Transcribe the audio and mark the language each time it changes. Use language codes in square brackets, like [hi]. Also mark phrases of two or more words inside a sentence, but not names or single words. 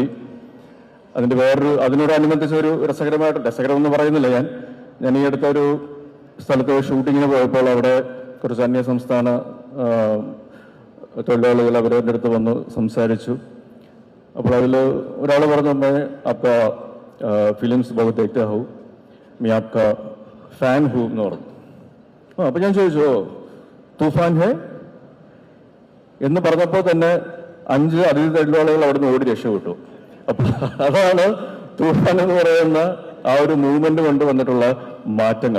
[ml] അതിനോടനുബന്ധിച്ച് ഒരു രസകരമെന്ന് പറയുന്നില്ല, ഞാൻ ഈ അടുത്ത ഒരു സ്ഥലത്ത് ഷൂട്ടിങ്ങിന് പോയപ്പോൾ അവിടെ കുറച്ച് അന്യ സംസ്ഥാന തൊഴിലാളികൾ അവരുടെ അടുത്ത് വന്ന് സംസാരിച്ചു. അപ്പോൾ അതിൽ ഒരാൾ പറഞ്ഞു, [hi] आपका ഫിലിംസ് बहुत देखते हो, मैं आपका फ़ैन हूँ [ml] എന്ന് പറഞ്ഞു. അപ്പൊ ഞാൻ ചോദിച്ചു, [hi] तूफ़ान है [ml] എന്ന് പറഞ്ഞപ്പോൾ തന്നെ 5 അതിഥി തൊഴിലാളികൾ അവിടുന്ന് ഓടി രക്ഷപ്പെട്ടു. അപ്പൊ അതാണ് തൂഫാൻ എന്ന് പറയുന്ന ആ ഒരു മൂവ്മെന്റ് കൊണ്ട് വന്നിട്ടുള്ള മാറ്റങ്ങൾ.